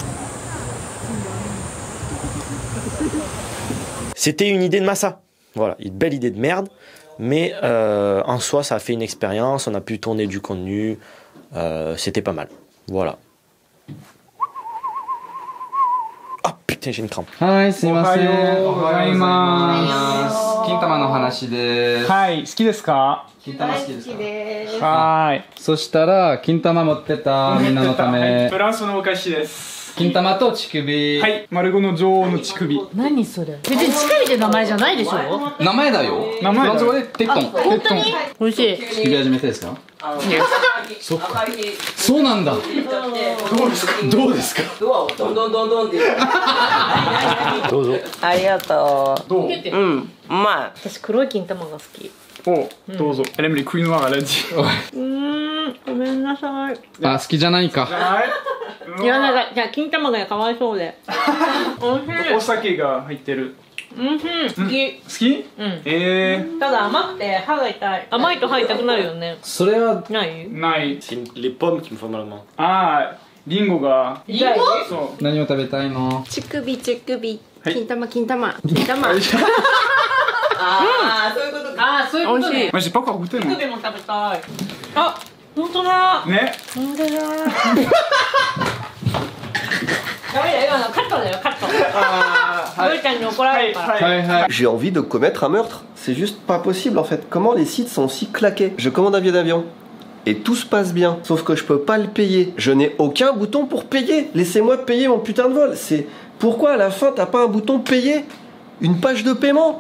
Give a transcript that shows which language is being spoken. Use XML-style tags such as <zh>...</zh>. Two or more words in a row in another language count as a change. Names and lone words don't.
<fr>C'était une idée de Massa. Voilà, une belle idée de merde. Mais en soi, ça a fait une expérience. On a pu tourner du contenu. C'était pas mal. Voilà. Ah putain, j'ai une crampe.</fr> <ja>Hi, すいません。おはようございます。金玉の話です。はい、好きですか？金玉好きですか？はーい。そしたら、金玉持ってたみんなのため。フランスのお菓子です。金玉と乳首。はい、丸5の女王の乳首。何それ別に乳首って名前じゃないでしょ名前だよ。名前だよフランス語でテットン。本当に美味しい乳首初めてですか？そっか。そうなんだ。どうですか？どうですか？どうぞありがとうどう？うんうまい私黒い金玉が好きお、どうぞ。</ja> <fr>Elle aime les couilles noires, elle a dit.</fr> <ja>ごめんなさいあ、好きじゃないか。いやなんかじゃあ金玉がかわいそうでおいしいお酒が入ってる。好き好き？ただ甘くて歯が痛い甘いと歯痛くなるよねそれはないない。</ja> <fr>C'est les pommes qui me font mal aux mains.</fr> <ja>あー、リンゴが。痛いそ何を食べたいの？乳首乳首はい金玉金玉金玉ああそういうことかああそういうことね</ja> <fr>う。Moi j'ai pas encore goûté moi.</fr> <ja>乳首も食べたいあ本当だね。本当だダメだよカットだよカットブーちゃんに怒られるからはいはい。</ja> <fr>J'ai envie de commettre un meurtre. C'est juste pas possible en fait. Comment les sites sont si claqués? Je commande un billet d'avion. Et tout se passe bien. Sauf que je peux pas le payer. Je n'ai aucun bouton pour payer. Laissez-moi payer mon putain de vol. C'est pourquoi à la fin t'as pas un bouton payer? Une page de paiement.</fr>